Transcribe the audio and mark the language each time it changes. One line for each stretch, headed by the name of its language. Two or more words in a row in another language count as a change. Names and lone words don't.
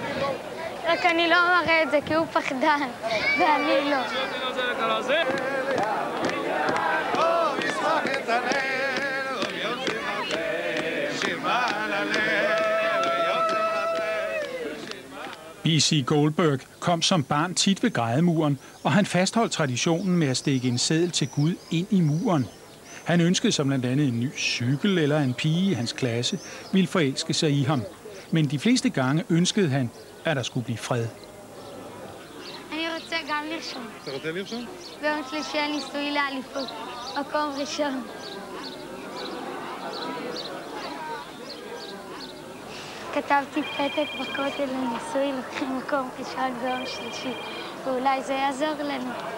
Hebrew: רק אני לא מראה את זה כי הוא פחדן, ואני לא. B.C.
Danish: Goldberg kom som barn tit ved grædemuren, og han fastholdt traditionen med at stikke en seddel til Gud ind i muren. Han ønskede sig blandt andet en ny cykel eller en pige i hans klasse ville forelske sig i ham. Men de fleste gange ønskede han, at der skulle blive fred.
Hebrew: אני רוצה גם לרשום. אתה רוצה לרשום? ביום שלישי הניסוי לאליפות, מקום ראשון. כתבתי פתק בכותל לניסוי, לוקחים מקום ראשון ביום שלישי, ואולי זה יעזור לנו.